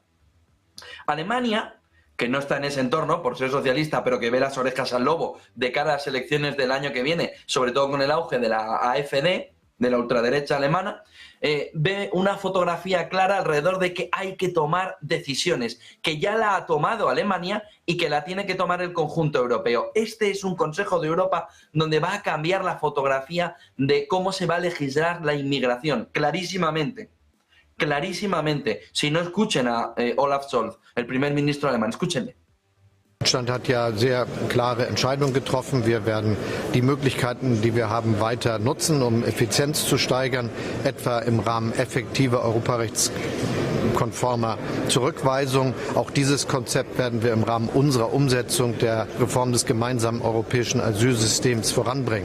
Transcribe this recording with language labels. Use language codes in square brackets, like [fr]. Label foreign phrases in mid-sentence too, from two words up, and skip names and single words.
[es] Alemania, que no está en ese entorno por ser socialista, pero que ve las orejas al lobo de cara a las elecciones del año que viene, sobre todo con el auge de la AfD, de la ultraderecha alemana, ve una fotografía clara alrededor de que hay que tomar decisiones, que ya la ha tomado Alemania y que la tiene que tomar el conjunto europeo. Este es un Consejo de Europa donde va a cambiar la fotografía de cómo se va a legislar la inmigración, clarísimamente. Clarísimamente. Si no, escuchen a Olaf Scholz, el primer ministro alemán. Escúchenle. [de] Deutschland hat ja sehr klare Entscheidungen getroffen. Wir werden die Möglichkeiten, die wir haben, weiter nutzen, um Effizienz zu steigern, etwa im Rahmen effektiver europarechtskonformer Zurückweisung. Auch dieses Konzept werden wir im Rahmen unserer Umsetzung der Reform des gemeinsamen europäischen Asylsystems voranbringen.